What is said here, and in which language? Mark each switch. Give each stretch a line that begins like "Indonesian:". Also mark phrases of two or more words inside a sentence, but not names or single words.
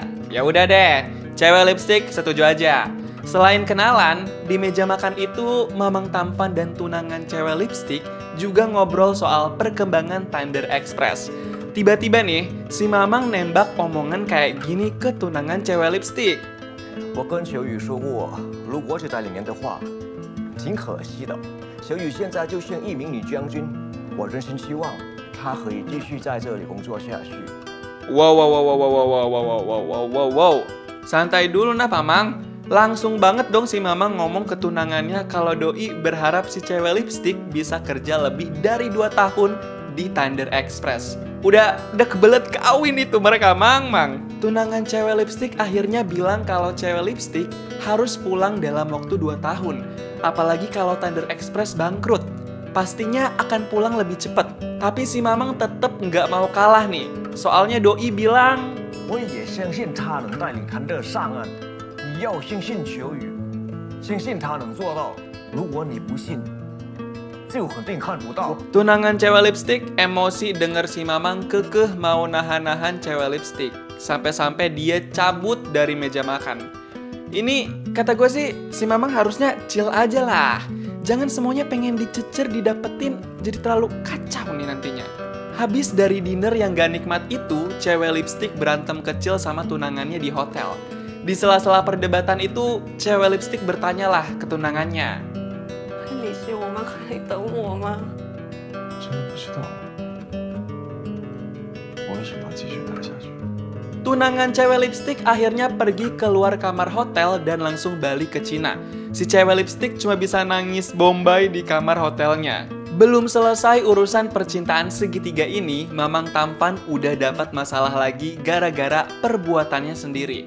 Indonesian: Ya udah deh, cewek lipstick setuju aja. Selain kenalan, di meja makan itu, Mamang Tamfan dan tunangan cewek lipstick juga ngobrol soal perkembangan Thunder Express. Tiba-tiba nih, si Mamang nembak omongan kayak gini ke tunangan cewek lipstick.
Chinese: 我跟小雨说过，如果是在里面的话，挺可惜的。小雨现在就像一名女将军，我真心希望她可以继续在这里工作下去。
Indonesian: Wow. Santai dulu nah Mamang. Langsung banget dong si Mamang ngomong ke tunangannya kalau Doi berharap si cewek lipstick bisa kerja lebih dari 2 tahun di Thunder Express. Udah kebelet kawin itu mereka, Mang. Tunangan cewek lipstick akhirnya bilang kalau cewek lipstick harus pulang dalam waktu 2 tahun. Apalagi kalau Thunder Express bangkrut. Pastinya akan pulang lebih cepet. Tapi si Mamang tetep nggak mau kalah nih. Soalnya Doi bilang,
Chinese: 我也相信她能带领谭德上岸。你要相信小雨，相信她能做到。如果你不信，就肯定看不到。
Indonesian: tunangan cewek lipstick emosi denger si Mamang kekeh mau nahan-nahan cewek lipstick. Sampai-sampai dia cabut dari meja makan. Ini kata gue sih si Mamang harusnya chill aja lah. Jangan semuanya pengen dicecer, didapetin, jadi terlalu kacau nih nantinya. Habis dari dinner yang gak nikmat itu, cewek lipstick berantem kecil sama tunangannya di hotel. Di sela-sela perdebatan itu, cewek lipstick bertanyalah ke tunangannya.
Chinese: 你是我吗？可以等我吗？真的不知道，我为什么要继续待下去？
Indonesian: Tunangan cewek lipstick akhirnya pergi keluar kamar hotel dan langsung balik ke Cina. Si cewek lipstick cuma bisa nangis bombay di kamar hotelnya. Belum selesai urusan percintaan segitiga ini, Mamang Tamfan udah dapat masalah lagi gara-gara perbuatannya sendiri.